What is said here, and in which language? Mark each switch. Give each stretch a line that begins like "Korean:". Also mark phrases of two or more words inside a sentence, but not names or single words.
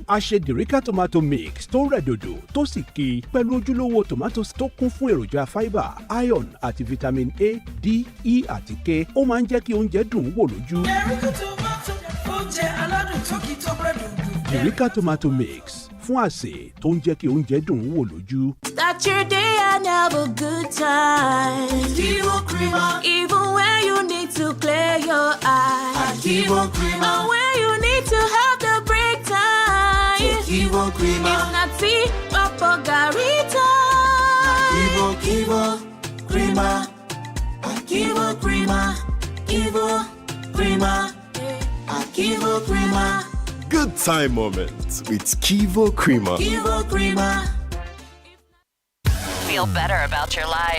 Yoruba: a ṣe derica tomato mix tó rẹ̀ dòdò tó sì ki pẹ̀lú ojúlówó tomatoes tó kún fún èròjà fibre iron àti vitamin A, D, E àti K. ó máa ń jẹ́ kí oúnjẹ dùn wò lójú. derica tomato oúnjẹ aládùn tó kì í tó rẹ̀ dòdò. derica tomato mix fún àsè tó ń jẹ́ kí oúnjẹ dùn wò lójú.
English: Start your day and have a good time. Kivo Krima. Even when you need to clear your eyes. Kivo Krima. And when you need to have the break time. Kivo Krima. It's not tea, Papa Garita. Kivo Krima. Kivo Krima. Kivo Krima. Kivo Krima. Good time moments with Kivo Krima. Kivo Krima. Feel better about your life.